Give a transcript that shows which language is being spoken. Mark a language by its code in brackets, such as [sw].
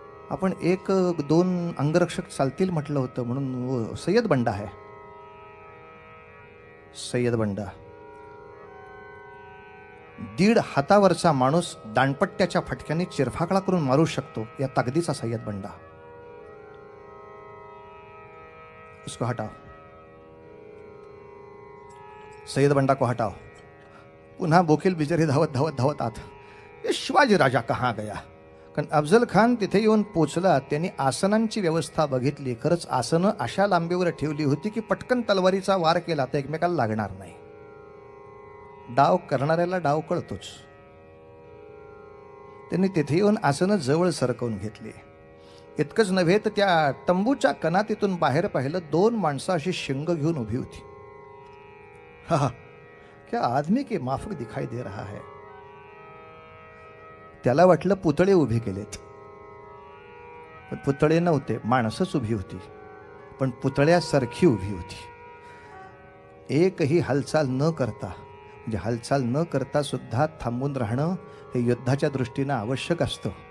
[mr] आपण 1-2 अंगरक्षक चालतील म्हटलं होतं म्हणून सय्यद बंडा आहे. सय्यद बंडा 1.5 हातावरचा माणूस दांडपट्ट्याच्या फटक्याने चिरफाकळा करून मारू शकतो, या ताकदीचा सय्यद बंडा. [hi] उसको हटाओ, सय्यद बंडा को हटाओ. [mr] पुन्हा बोकील बिचारी धावत धावत धावत आत. [hi] ये शिवाजी राजा कहाँ गया? [mr] कारण अफजल खान तिथे येऊन पोचला. त्यांनी आसनांची व्यवस्था बघितली. खरंच आसनं अशा लांबीवर ठेवली होती की पटकन तलवारीचा वार केला तर एकमेकाला लागणार नाही. डाव करणाऱ्याला डाव कळतोच. त्यांनी तिथे येऊन आसनं जवळ सरकवून घेतली. इतकंच नव्हे तर त्या तंबूच्या कनातीतून बाहेर पाहिलं 2 माणसं अशी शिंग घेऊन उभी होती. [hi] हा, क्या आदमी के माफक दिखाई दे रहा है. [mr] त्याला वाटलं पुतळे उभे केलेत, पण पुतळे नव्हते, माणसंच उभी होती, पण पुतळ्यासारखी उभी होती. एकही हालचाल न करता, म्हणजे हालचाल न करता सुद्धा थांबून राहणं हे युद्धाच्या दृष्टीनं आवश्यक असतं.